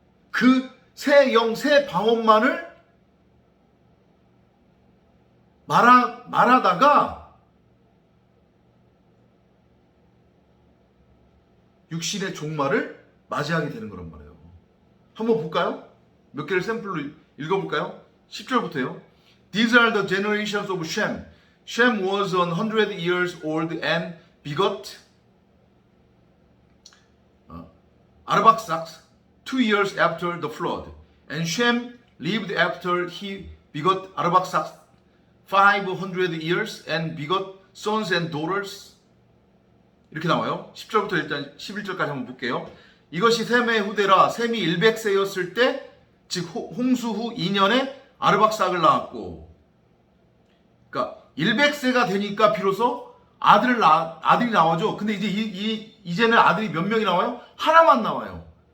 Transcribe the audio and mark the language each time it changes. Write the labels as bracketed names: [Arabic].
[Korean] 그 새 영, 새 방언만을 말하다가 육신의 종말을 맞이하게 되는 거란 말이에요. 한번 볼까요? 몇 개를 샘플로 읽어볼까요? 10절부터요. [English] These are the generations of Shem. Shem was 100 years old and begot Arphaxad 2 years after the flood. And Shem lived after he begot Arphaxad 500 years and begot sons and daughters. [Korean] 이렇게 나와요. 10절부터 일단 11절까지 한번 볼게요. 이것이 셈의 후대라. 셈이 100세였을 때, 즉 홍수 후 2년에 아르박삭을 낳았고, 그러니까 100세가 되니까 비로소 아들이 나와죠. 근데 이제는 아들이 몇 명이 나와요? 하나만 나와요.